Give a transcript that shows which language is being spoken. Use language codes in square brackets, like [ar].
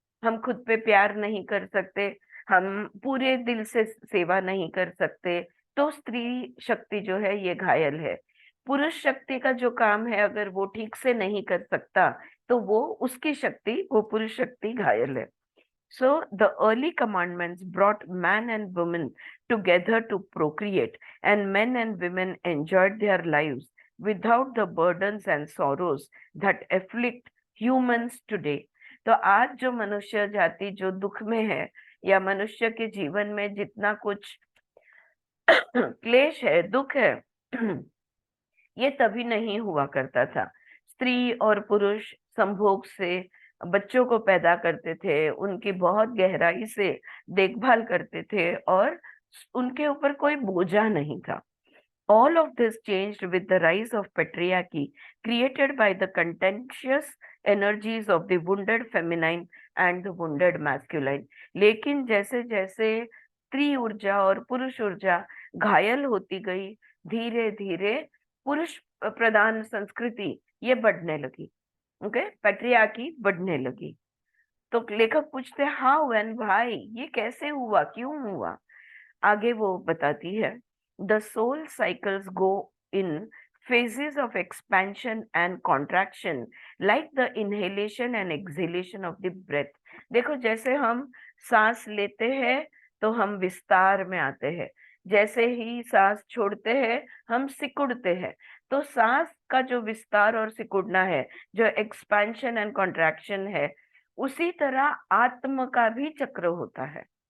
[hi] हम खुद पे प्यार नहीं कर सकते, हम पूरे दिल से सेवा नहीं कर सकते, तो स्त्री शक्ति जो है ये घायल है। पुरुष शक्ति का जो काम है अगर वो ठीक से नहीं कर सकता, तो वो उसकी शक्ति, वो पुरुष शक्ति घायल है। [en] So the early commandments brought man and woman together to procreate, and men and women enjoyed their lives without the burdens and sorrows that afflict humans today. [hi] तो आज जो मनुष्य जाति जो दुख में है, या मनुष्य के जीवन में जितना कुछ क्लेश है, दुख है, ये तभी नहीं हुआ करता था। स्त्री और पुरुष संभोग से बच्चों को पैदा करते थे, उनकी बहुत गहराई से देखभाल करते थे, और उनके ऊपर कोई बोझा नहीं था। [en] All of this changed with the rise of patriarchy, created by the contentious energies of the wounded feminine and the wounded masculine. [hi] लेकिन जैसे जैसे स्त्री ऊर्जा और पुरुष ऊर्जा घायल होती गई, धीरे धीरे पुरुष प्रधान संस्कृति ये बढ़ने लगी, ओके, पैट्रियार्की बढ़ने लगी। तो लेखक पूछते [en] how and why, [hi] ये कैसे हुआ, क्यों हुआ? आगे वो बताती है, [en] the soul cycles go in phases of expansion and contraction like the inhalation and exhalation of the breath. [hi] देखो, जैसे हम सांस लेते हैं तो हम विस्तार में आते हैं, जैसे ही सांस छोड़ते हैं हम सिकुड़ते हैं। तो सांस का जो विस्तार और सिकुड़ना है, जो [en] expansion and contraction [hi] है, उसी तरह आत्म का भी चक्र होता है।